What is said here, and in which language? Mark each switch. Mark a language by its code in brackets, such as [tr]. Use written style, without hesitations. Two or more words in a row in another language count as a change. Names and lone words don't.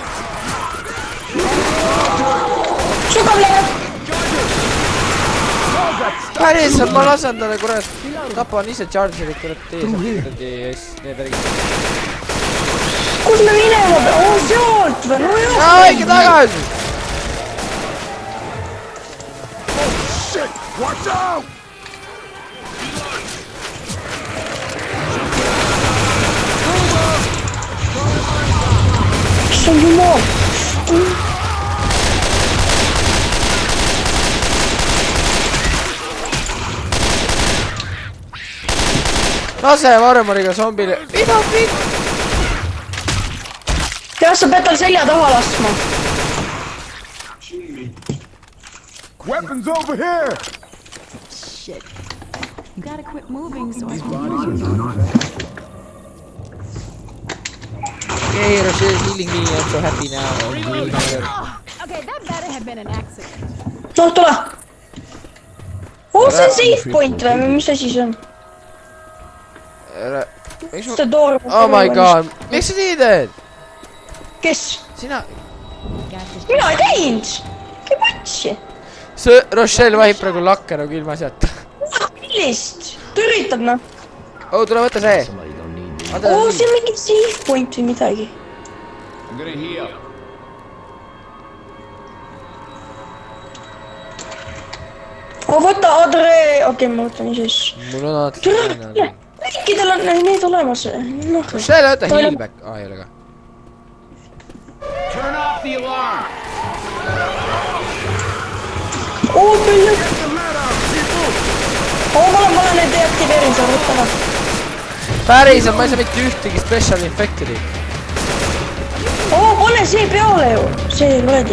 [et] Sugav läheb! Päriselt, ma lasen talle kurat. Tapan ise chargerit kurat ees. Need värgid. Kus me minema peame? Sealt või? No jah! Õige tagasi! [en] Watch out! [et] Mis on jumal? Lase armoriga zombile. Mida pitt? Jah, sa pead tal selja taha laskma. [en] Weapons over here! Shit. You gotta quit moving so I can Hey, Rochelle is healing me. I'm so happy now. Okay, that better have been an accident. No, [et] tule! oo, see on [en] save point [et] või mis asi see on? See door... [en] Oh my god, [et] miks sa nii teed? Kes? Sina... Mina ei teinud! Käi patsi! See Rochelle vahib praegu lakke nagu ilma asjata. Millist? Ta üritab noh. Oh, tule võtta see. Oo, see on mingi [en] save point [et] või midagi. [en] I'm gonna heal. [et] Oo, võta Adre... Okei, ma võtan ise siis. Mul on alati... Kõikidel on need olemas. Rochelle, võta [en] heal back. [et] Ei ole ka. [en] Turn off the alarm. [et] Oo, küll. Oo, ma olen need deaktiveerinud, sa võtta ära. Päriselt, ma ei saa mitte ühtegi [en] special infected'i. [et] Oo, pane see peale ju. See löödi.